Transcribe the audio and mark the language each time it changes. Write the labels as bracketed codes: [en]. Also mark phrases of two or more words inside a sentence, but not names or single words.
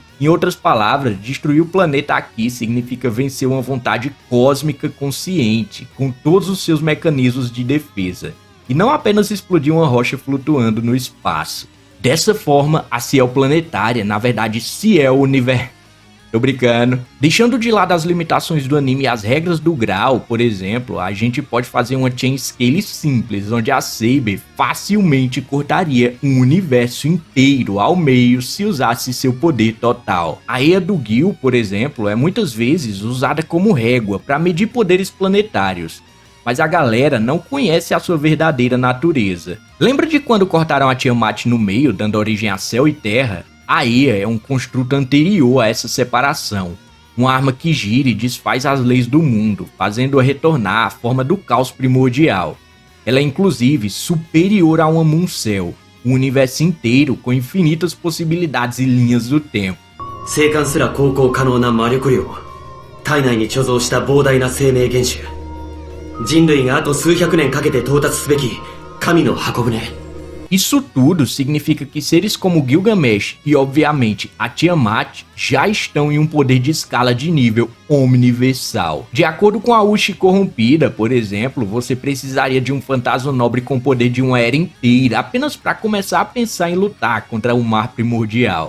[pt] Em outras palavras, destruir o planeta aqui significa vencer uma vontade cósmica consciente, com todos os seus mecanismos de defesa, e não apenas explodir uma rocha flutuando no espaço. Dessa forma, a Ciel planetária, na verdade Ciel Universo, tô brincando. Deixando de lado as limitações do anime e as regras do grau, por exemplo, a gente pode fazer uma [en] chain scale [pt] simples, onde a Saber facilmente cortaria um universo inteiro ao meio se usasse seu poder total. A Eia do Gil, por exemplo, é muitas vezes usada como régua para medir poderes planetários, mas a galera não conhece a sua verdadeira natureza. Lembra de quando cortaram a Tiamat no meio, dando origem a Céu e Terra? A Eia é um construto anterior a essa separação, uma arma que gira e desfaz as leis do mundo, fazendo-a retornar à forma do caos primordial. Ela é inclusive superior a uma Muncell, um universo inteiro com infinitas possibilidades e linhas do tempo. [ja] 生還すら航行可能な魔力量、体内に貯蔵した膨大な生命原種、人類があと数百年かけて到達すべき神の箱舟。 [pt] Isso tudo significa que seres como Gilgamesh e, obviamente, a Tiamat já estão em um poder de escala de nível omniversal. De acordo com a Uchi corrompida, por exemplo, você precisaria de um fantasma nobre com o poder de uma era inteira apenas para começar a pensar em lutar contra o mar primordial.